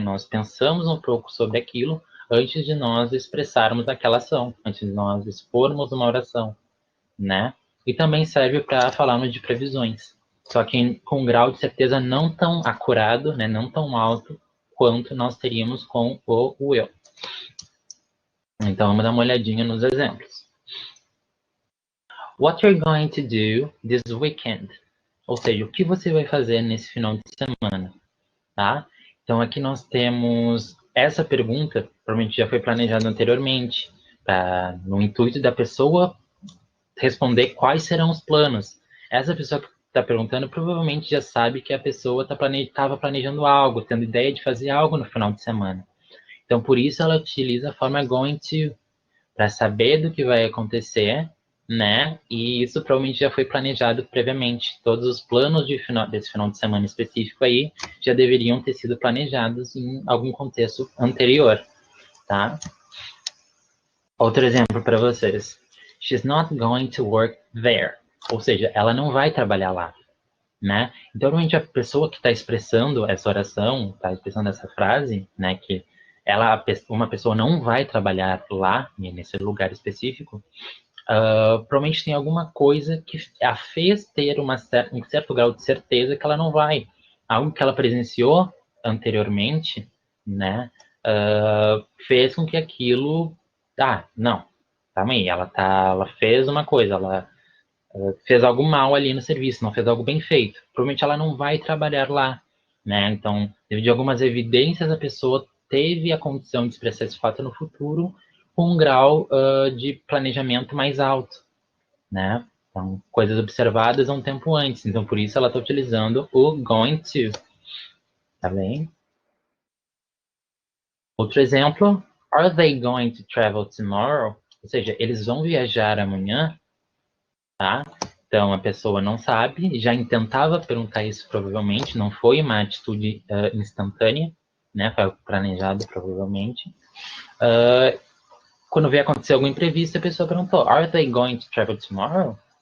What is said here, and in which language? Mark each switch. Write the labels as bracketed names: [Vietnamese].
[Portuguese] Nós pensamos um pouco sobre aquilo antes de nós expressarmos aquela ação, antes de nós expormos uma oração, né? E também serve para falarmos de previsões, só que com um grau de certeza não tão acurado, né? Não tão alto quanto nós teríamos com o eu. Então vamos dar uma olhadinha nos exemplos. [English] What you're going to do this weekend? [Portuguese] Ou seja, o que você vai fazer nesse final de semana, tá? Então aqui nós temos essa pergunta, provavelmente já foi planejada anteriormente, no intuito da pessoa responder quais serão os planos. Essa pessoa que está perguntando provavelmente já sabe que a pessoa estava planejando algo, tendo ideia de fazer algo no final de semana. Então por isso ela utiliza a forma going to, para saber do que vai acontecer, né? E isso provavelmente já foi planejado previamente. Todos os planos desse final de semana específico aí já deveriam ter sido planejados em algum contexto anterior, tá? Outro exemplo para vocês. [English] She's not going to work there. [Portuguese] Ou seja, ela não vai trabalhar lá, né? Então, normalmente a pessoa que está expressando essa oração, está expressando essa frase, né, que uma pessoa não vai trabalhar lá, nesse lugar específico, provavelmente tem alguma coisa que a fez ter um certo grau de certeza que ela não vai. Algo que ela presenciou anteriormente, né, fez com que aquilo... não, calma aí, ela fez uma coisa, ela fez algo mal ali no serviço, não fez algo bem feito. Provavelmente ela não vai trabalhar lá, né? Então, devido a algumas evidências, a pessoa teve a condição de expressar esse fato no futuro com um grau de planejamento mais alto, né? Então, coisas observadas há um tempo antes. Então, por isso ela está utilizando o going to, tá bem? Outro exemplo, [English] are they going to travel tomorrow? [Portuguese] Ou seja, eles vão viajar amanhã, tá? Então, a pessoa não sabe, já intentava perguntar isso provavelmente, não foi uma atitude instantânea, né? Foi algo planejado provavelmente. Quando veio acontecer algum imprevisto, a pessoa perguntou, [English] are they going to travel tomorrow?